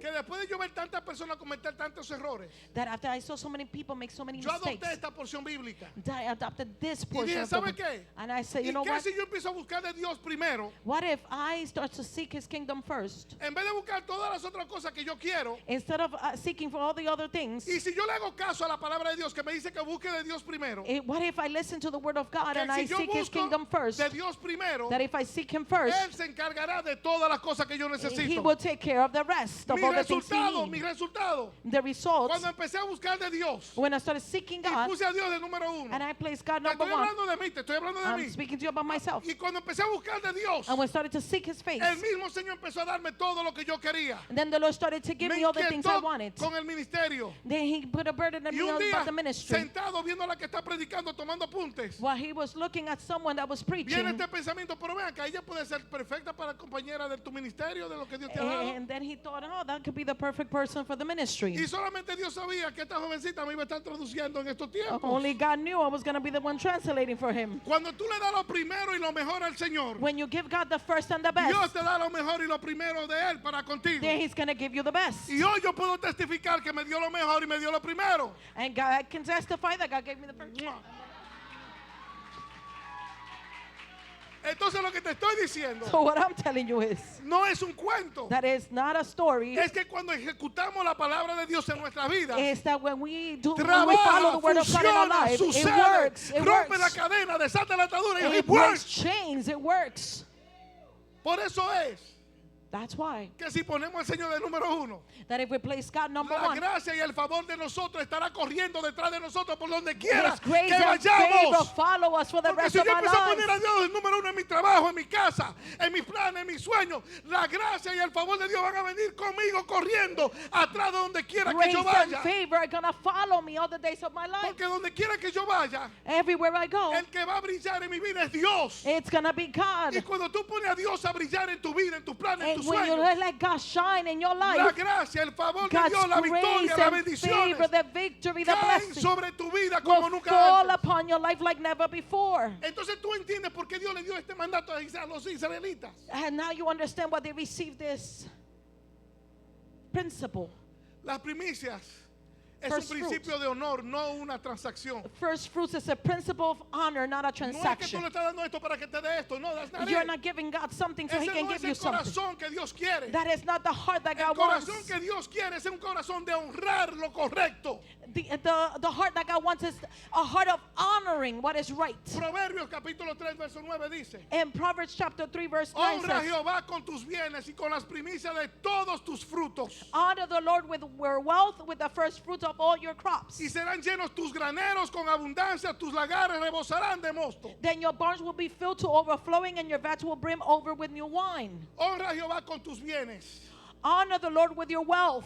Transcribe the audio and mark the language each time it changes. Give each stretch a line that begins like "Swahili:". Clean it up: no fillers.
Spanish: que después de yo ver tantas personas cometer tantos errores,
English: that after I saw so many people make so many
Spanish: yo
English: mistakes,
Spanish: adopté esta porción bíblica.
English: I adopted this
Spanish: Y
English: portion of the
Spanish: ¿sabe
English: book.
Spanish: qué?
English: And I said,
Spanish: ¿Y
English: you know
Spanish: qué
English: what?
Spanish: si yo empiezo a buscar de Dios primero?
English: What if I start to seek his kingdom first?
Spanish: En vez de buscar todas las otras cosas que yo quiero,
English: Instead of seeking for all the other things,
Spanish: y si yo le hago caso a la palabra de Dios que me dice que busque de Dios primero,
English: what if I listen to the word of God
Spanish: que
English: and I
Spanish: si yo
English: seek his
Spanish: busco
English: kingdom first?
Spanish: de Dios primero,
English: That if I seek him first,
Spanish: Él se encargará de todas las cosas que yo
English: he
Spanish: necesito.
English: will take care of the rest of
Spanish: Mi
English: all the things he
Spanish: resultado, mi
English: needs.
Spanish: resultado.
English: The results,
Spanish: Cuando empecé a buscar de Dios
English: when I started seeking
Spanish: y
English: God
Spanish: puse a Dios de número uno,
English: and I placed God
Spanish: te
English: number
Spanish: estoy
English: one,
Spanish: hablando de mí, te estoy hablando de
English: I'm
Spanish: mí.
English: speaking to you about myself.
Spanish: Y cuando empecé a buscar de Dios,
English: And when I started to seek his face,
Spanish: el mismo Señor empezó a darme todo lo que yo quería.
English: and then the Lord started to give
Spanish: Me
English: me all the things I
Spanish: inquietó
English: wanted.
Spanish: con el ministerio.
English: Then he put a burden on
Spanish: Y
English: me
Spanish: un día,
English: about the ministry.
Spanish: sentado viendo a la que está predicando, tomando apuntes,
English: While he was looking at someone that was
Spanish: viene
English: preaching,
Spanish: este pensamiento, pero vean que ella puede ser perfecta para compañera de tu ministerio, de lo que Dios te ha dado.
English: and then he thought, oh, that could be the perfect person for the ministry.
Spanish: Y solamente Dios sabía que esta jovencita me iba a estar traduciendo en estos tiempos.
English: Only God knew I was going to be the one translating for him.
Spanish: Cuando tú le das lo primero y lo mejor al Señor,
English: When you give God the first and the
Spanish: Dios
English: best,
Spanish: te da lo mejor y lo primero de Él para contigo.
English: then he's going to give you the best.
Spanish: Y hoy yo puedo testificar que me dio lo mejor y me dio lo primero.
English: And God can testify that God gave me the first.
Spanish: Entonces lo que te estoy diciendo
English: So what I'm telling you is,
Spanish: no es un cuento.
English: that is not a story.
Spanish: Es que cuando ejecutamos la palabra de Dios en nuestra vida,
English: Is that when we follow
Spanish: trabaja,
English: the word of God in our
Spanish: funciona,
English: life, it
Spanish: sucede,
English: works. It
Spanish: rompe la
English: works.
Spanish: cadena, desata la atadura y
English: It it breaks works. chains. It works.
Spanish: Por eso es
English: That's why.
Spanish: que si ponemos al Señor de número uno,
English: That if we place God number
Spanish: la
English: one,
Spanish: gracia y el favor de nosotros estará corriendo detrás de nosotros por donde quiera
English: His
Spanish: que
English: grace and favor
Spanish: vayamos.
English: follow us for the
Spanish: Porque
English: rest
Spanish: si
English: of
Spanish: yo
English: our
Spanish: empiezo a poner a
English: lives.
Spanish: Dios el número uno en mi trabajo, en mi casa, en mis planes, en mis sueños, la gracia y el favor de Dios van a venir conmigo corriendo atrás de donde quiera que
English: Grace
Spanish: yo
English: and
Spanish: vaya.
English: favor are going to follow me all the days of my life.
Spanish: Porque donde quiera que yo vaya,
English: Everywhere I go,
Spanish: el que va a brillar en mi vida es Dios.
English: it's going to be God.
Spanish: Y cuando tú pones a Dios a brillar en tu vida, en tus planes, en
English: And
Spanish: tus
English: when you
Spanish: sueños,
English: let God shine in your
Spanish: la
English: life,
Spanish: gracia, el favor de
English: God's
Spanish: Dios, la
English: grace
Spanish: victoria, las
English: and
Spanish: bendiciones
English: favor, the victory, the
Spanish: caen
English: blessing
Spanish: sobre tu vida como
English: will
Spanish: nunca
English: fall
Spanish: antes.
English: upon your life like never before.
Spanish: Entonces tú entiendes por qué Dios le dio este mandato a los israelitas.
English: And now you understand why they received this principle.
Spanish: Las primicias es
English: First
Spanish: un principio de honor, no una transacción.
English: First fruits is a principle of honor, not a
Spanish: No es que tú
English: transaction.
Spanish: le estás dando esto para que te dé esto.
English: No, that's not You're it. not giving God something so He
Spanish: Ese
English: can
Spanish: no
English: give
Spanish: es
English: you
Spanish: el
English: something.
Spanish: corazón que Dios quiere.
English: That is not the heart that
Spanish: El
English: God wants.
Spanish: corazón que Dios quiere es un corazón de honrar lo correcto.
English: The heart that God wants is a heart of honoring what is right.
Spanish: Proverbios capítulo 3, verso 9 dice:
English: In Proverbs chapter 3 verse 9
Spanish: honra a
English: says,
Spanish: Jehová con tus bienes y con las primicias de todos tus frutos.
English: honor the Lord with your wealth, with the first fruits of all your crops.
Spanish: Y serán llenos tus graneros con abundancia, tus lagares rebosarán de mosto.
English: Then your barns will be filled to overflowing and your vats will brim over with new wine.
Spanish: Honra a Jehová con tus bienes
English: Honor the Lord with your wealth,